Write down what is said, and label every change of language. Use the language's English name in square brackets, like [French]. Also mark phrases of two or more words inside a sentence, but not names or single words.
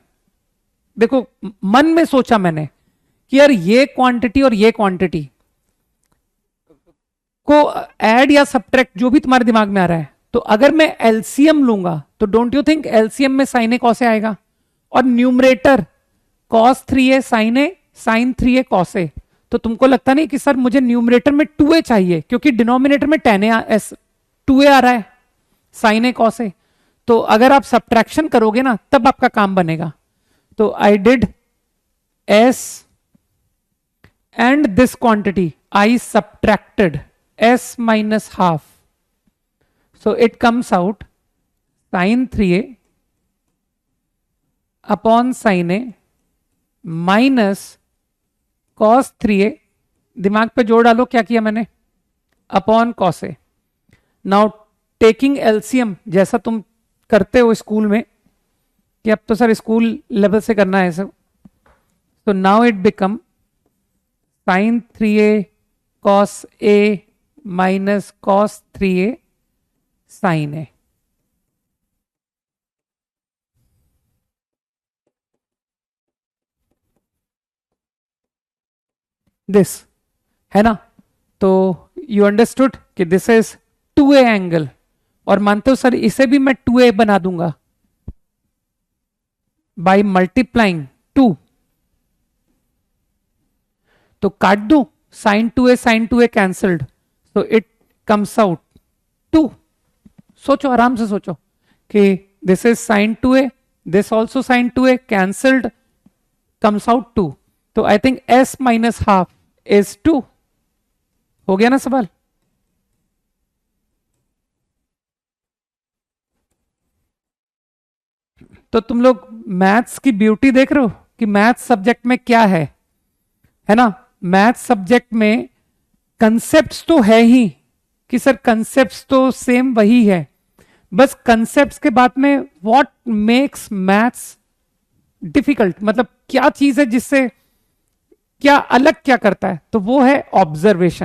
[Hindi] देखो मन में सोचा मैंने कि यार ये क्वांटिटी और ये क्वांटिटी को ऐड या सब्ट्रैक्ट, जो भी तुम्हारे दिमाग में आ रहा है, तो अगर मैं एलसीएम लूंगा तो [English] don't you think LCM [Hindi] में [English] sin a cos a [Hindi] आएगा, और [English] numerator cos 3a sin a sin 3a cos a. [Hindi] तो तुमको लगता नहीं कि सर मुझे न्यूमरेटर में 2a चाहिए, क्योंकि डिनोमिनेटर में 2a आ रहा है, [English] sin a cos a। [Hindi] तो अगर आप सब्ट्रैक्शन करोगे ना तब आपका काम बनेगा। [English] तो I did s and this quantity I subtracted s - half, So it comes out sin 3a upon sin a minus cos 3a, [Hindi] दिमाग पे जोड़ डालो क्या किया मैंने, [English] upon cos a. now taking LCM, [Hindi] जैसा तुम करते हो स्कूल में कि अब तो सर [English] school level [Hindi] से करना है सब, तो [English] now it become sin 3a cos a minus cos 3a sin a. [Hindi] दिस है ना, तो [English] you understood [Hindi] कि [English] this is 2a angle, [Hindi] और मानते हो सर इसे भी मैं 2a बना दूंगा [English] by multiplying 2, [Hindi] तो काट दू [English] sin 2a cancelled, so it comes out 2. [Hindi] सोचो आराम से सोचो कि [English] this is sin 2a, this also sin 2a cancelled, comes out 2. तो I think s minus half is 2. [Hindi] हो गया ना सवाल. तो तुम लोग मैथ्स की ब्यूटी देख रहे हो कि [English] maths subject [Hindi] में क्या है ना, [English] maths subject [Hindi] में कंसेप्ट्स तो है ही कि सर कंसेप्ट्स तो सेम वही है, बस कंसेप्ट्स के बाद में [English] what makes maths difficult, [Hindi] मतलब क्या चीज है जिससे क्या अलग क्या करता है, तो वो है ऑब्जर्वेशन.